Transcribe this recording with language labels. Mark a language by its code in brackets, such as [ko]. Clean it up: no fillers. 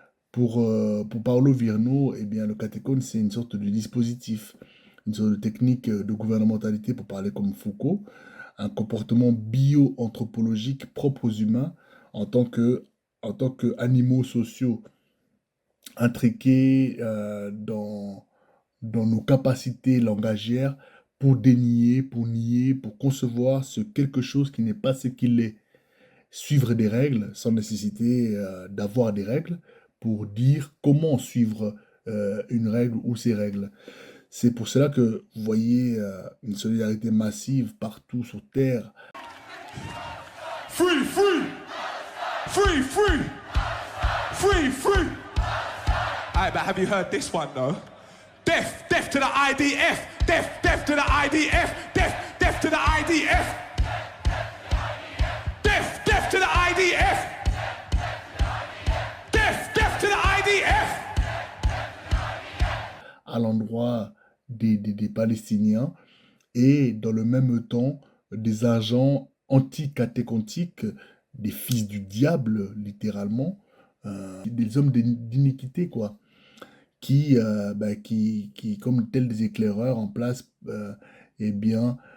[fr] Pour Paolo Virno, eh bien, le catéchone, c'est une sorte de dispositif, une sorte de technique de gouvernementalité, pour parler comme Foucault, un comportement bio-anthropologique propre aux humains en tant que animaux sociaux intriqués dans nos capacités langagières pour dénier, pour nier, pour concevoir ce quelque chose qui n'est pas ce qu'il est. Suivre des règles sans nécessité d'avoir des règles pour dire comment suivre une règle ou ces règles. C'est pour cela que vous voyez une solidarité massive partout sur Terre. [en] Free, free, free, free, free, free. Alright, but have you heard this one though? Death, death to the IDF, death, death to the IDF, death, death to the IDF, death, death to the IDF, death, death to the IDF. [fr] À l'endroit des Palestiniens et dans le même temps des agents anti-catéchontiques, des fils du diable littéralement, des hommes d'iniquité quoi, qui, comme tels des éclaireurs en place, eh bien,